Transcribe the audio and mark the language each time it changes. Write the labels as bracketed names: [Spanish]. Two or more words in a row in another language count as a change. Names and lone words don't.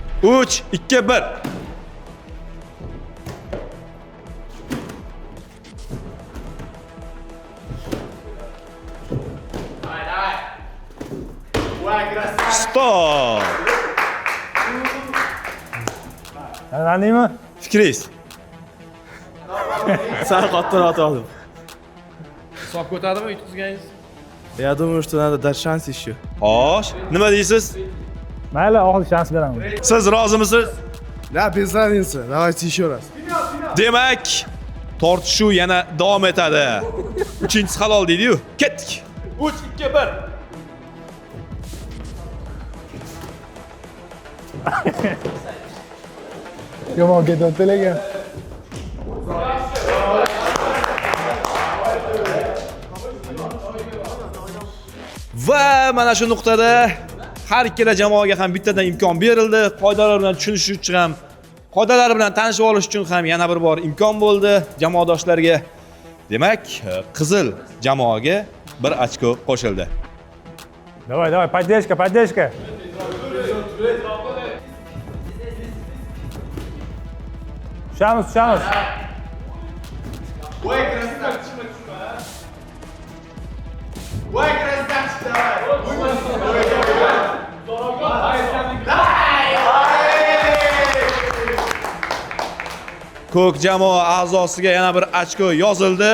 [Uzbek] 3, 2, 1. Stop. Anladingmi? Fikringiz? Sal qattiqroq otdim. Hisob ko'tadimi yutqizganingiz? [Russian] Я думаю, что надо дать шанс еще. [Uzbek] Xo'sh, nima deysiz? Mayli, oxirgi shans beraman. Siz rozimisiz? [Russian] Да, без разницы. Давайте еще раз. [Uzbek] Demak, tortishuv yana davom etadi. 3-inchisi halol deydi-yu. Ketdik. 3, 2, 1. Yomon ketdi lekin. Va mana shu nuqtada har ikkala jamoaga ham bittadan imkon berildi. Qoidalar bilan tushunish uchun ham, qoidalar bilan tanishib olish uchun ham yana bir bor imkon bo'ldi jamoadoshlarga. Demak, qizil jamoaga 1 ochko qo'shildi. [Russian] Давай, давай, поддержка, поддержка. [Uzbek] Tushamiz, tushamiz. Ko'k jamoa a'zosiga yana bir ochko yozildi.